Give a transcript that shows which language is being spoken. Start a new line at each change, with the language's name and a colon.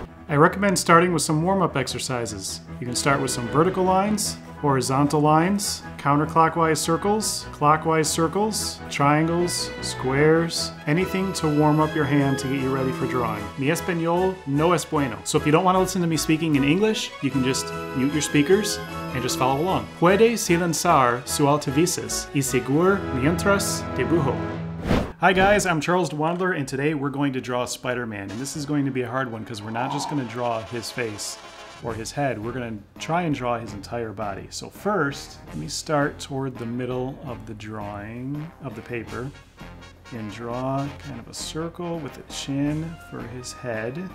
English: I recommend starting with some warm-up exercises. You can start with some vertical lines, horizontal lines, counterclockwise circles, clockwise circles, triangles, squares, anything to warm up your hand to get you ready for drawing.
Spanish: Mi español no es bueno.
English: So if you don't want to listen to me speaking in English, you can just mute your speakers and just follow along.
Spanish: Puede silenciar su altavices y seguir mientras dibujo.
English: Hi guys, I'm Charles DeWandler, and today we're going to draw Spider-Man. And this is going to be a hard one because we're not just going to draw his face or his head. We're going to try and draw his entire body. So first, let me start toward the middle of the drawing of the paper and draw kind of a circle with a chin for his head.